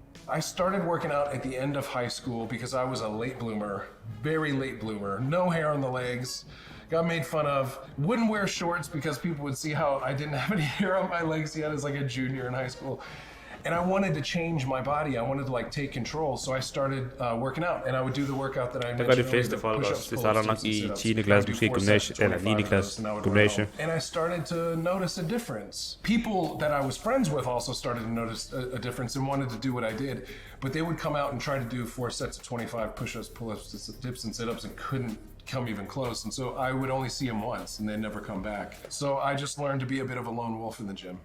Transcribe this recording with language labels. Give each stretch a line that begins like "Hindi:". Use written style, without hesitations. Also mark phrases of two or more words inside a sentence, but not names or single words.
English: I started working out at the end of high school because I was a late bloomer, very late bloomer, no hair on the legs, got made fun of, wouldn't wear shorts because people would see how I didn't have any hair on my legs yet as like a junior in high school. And I wanted to change my body. I wanted to like take control. So I started working out, and I would do the workout that I mentioned.
Danish: Det gør de fleste folk også. Det starter nok i 10. klasse, måske gymnasie, eller 9. klasse gymnasie.
English: And I started to notice a difference. People that I was friends with also started to notice a difference and wanted to do what I did. But they would come out and try to do 4 sets of 25 push-ups, pull-ups, dips, and sit-ups, and couldn't come even close. And so I would only see them once, and they'd never come back. So I just learned to be a bit of a lone wolf in the gym.